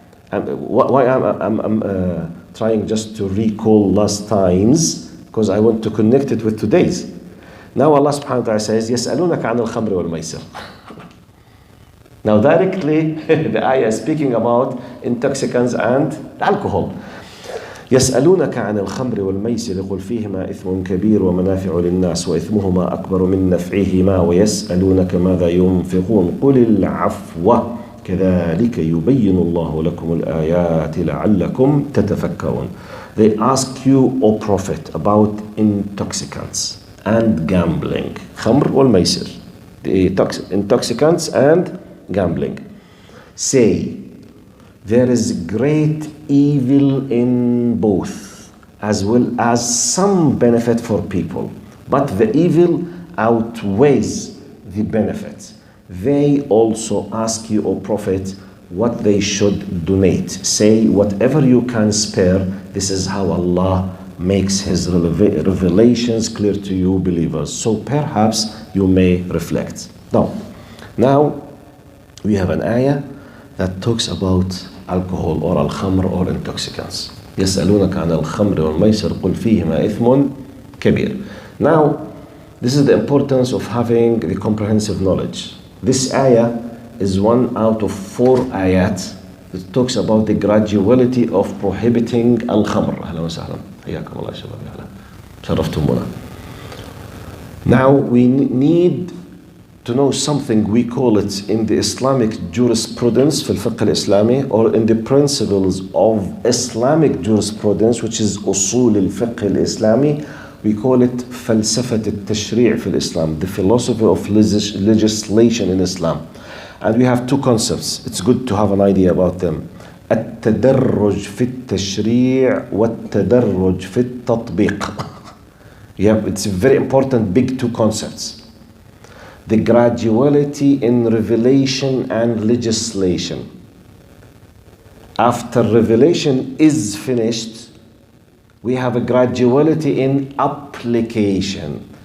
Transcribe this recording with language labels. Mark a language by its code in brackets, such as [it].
[en] Why I'm trying just to recall last times, because I want to connect it with today's. Now Allah subhanahu wa ta'ala says, [ar] يَسْأَلُونَكَ عَنِ الْخَمْرِ وَالْمَيْسِرِ. [en] Now directly, the ayah is speaking about intoxicants and alcohol. [ar] يسألونك عن الخمر والميسر قل فيهما إثم كبير ومنافع للناس وإثمهما أكبر من نفعهما ويسألونك ماذا ينفقون قل العفو كذلك يبين الله لكم الآيات لعلكم تتفكرون. [en] They ask you, O Prophet, about intoxicants and gambling. [ar] خمر والميسر, [en] the intoxicants and gambling. Say, there is great evil in both, as well as some benefit for people. But the evil outweighs the benefit. They also ask you, O Prophet, what they should donate. Say, whatever you can spare, this is how Allah makes His revelations clear to you, believers. So perhaps you may reflect. Now we have an ayah that talks about alcohol or al-khamr or intoxicants. [ar] يسألونك عن الخمر والميسر قل فيهما إثم كبير. [en] Now, this is the importance of having the comprehensive knowledge. This ayah is one out of 4 ayat that talks about the graduality of prohibiting al-khamr. [ar] أهلا وسهلا. حياكم الله شباب. شرفتمونا. [en] Now we need to know something, we call it in the Islamic jurisprudence [ar] في الفقه الإسلامي, [en] or in the principles of Islamic jurisprudence, which is [ar] أصول الفقه الإسلامي, [en] we call it [ar] فلسفة التشريع في الإسلام, [en] the philosophy of legislation in Islam. And we have 2 concepts. It's good to have an idea about them. [ar] التدرج في التشريع والتدرج في التطبيق. [en] It's very important, big 2 concepts. The graduality in revelation and legislation. After revelation is finished, we have a graduality in application.